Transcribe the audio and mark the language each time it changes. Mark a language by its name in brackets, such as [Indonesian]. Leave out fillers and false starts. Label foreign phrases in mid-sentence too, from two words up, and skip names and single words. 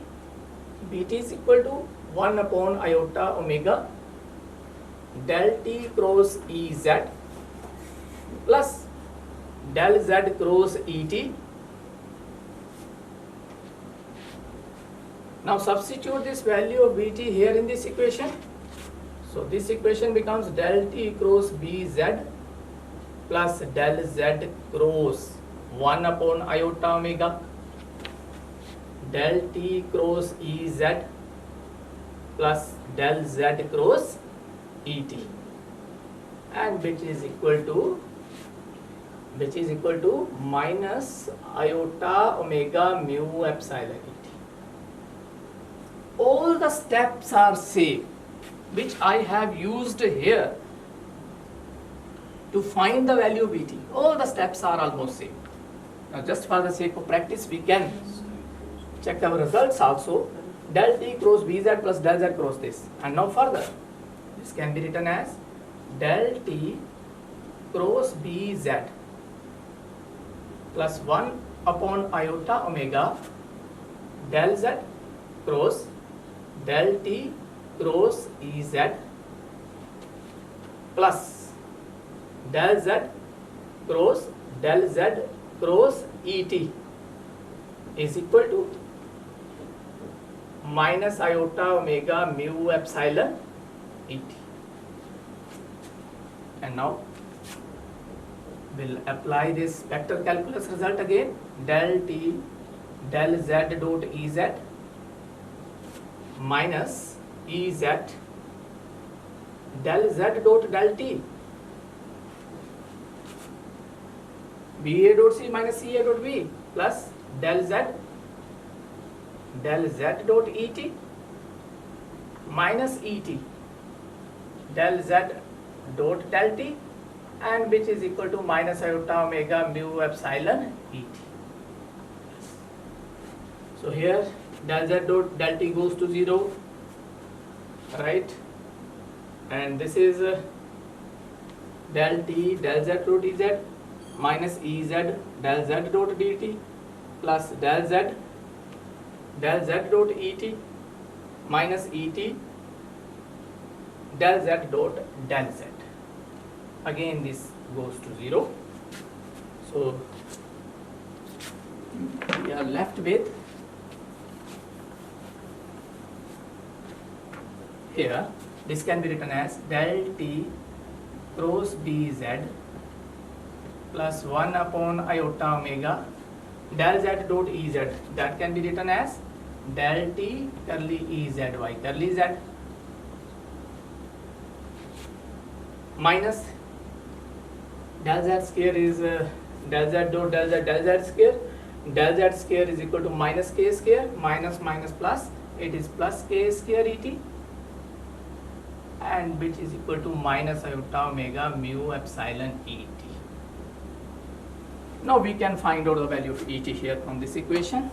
[English] Bt is equal to 1 upon iota omega del T cross Ez plus del Z cross Et. Now substitute this value of Bt here in this equation. So this equation becomes del T cross Bz plus del Z cross 1 upon iota omega del T cross Ez plus del Z cross Et, and which is equal to minus iota omega mu epsilon Et. All the steps are same which I have used here to find the value of Vt. All the steps are almost same. Now just for the sake of practice we can check our results also. Del T cross Bz plus del Z cross this, and now further this can be written as del T cross Bz plus 1 upon iota omega del Z cross del T cross Ez plus del Z cross del Z cross Et is equal to minus iota omega mu epsilon Et. And now we'll apply this vector calculus result again. Del T del Z dot Ez minus Ez del Z dot del T, BA dot C minus CA dot B plus del Z dot Et minus Et del Z dot del T, and which is equal to minus iota omega mu epsilon Et. So here del Z dot del T goes to 0, right, and this is del T del Z dot Ez minus Ez del Z dot dt plus del Z dot Et minus Et del Z dot del Z. Again this goes to 0. So we are left with here, this can be written as del T cross Bz plus 1 upon iota omega del Z dot Ez, that can be written as del T curly Ez y curly Z minus del Z square is del Z dot del Z del Z square. Del Z square is equal to minus k square, minus plus, it is plus k square Et, and which is equal to minus iota omega mu epsilon Et. Now we can find out the value of Et here from this equation.